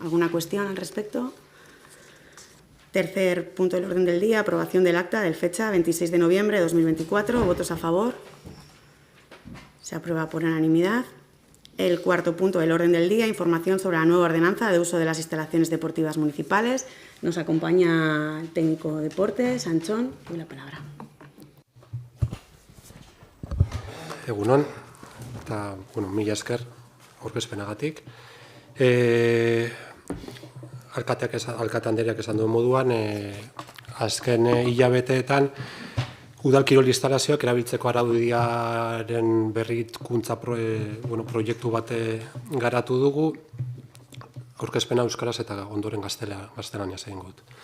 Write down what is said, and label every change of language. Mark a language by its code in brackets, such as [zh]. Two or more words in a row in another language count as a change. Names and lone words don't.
[es] ¿Alguna cuestión al respecto? Tercer punto del orden del día, aprobación del acta del fecha 26 de noviembre de 2024. ¿Votos a favor? Se aprueba por unanimidad. El cuarto punto del orden del día, información sobre la nueva ordenanza de uso de las instalaciones deportivas municipales. Nos acompaña el técnico de deportes, Antxon, y la palabra. [eu] Egunon, eta, mila esker, aurkezpenagatik. Alkate Andreak esan duen moduan, azken hilabeteetan udal kirol instalazioak erabiltzeko araudiaren berrikuntza proiektu bat garatu dugu, aurkezpena euskaraz eta ondoren gaztelaniaz egingo dut.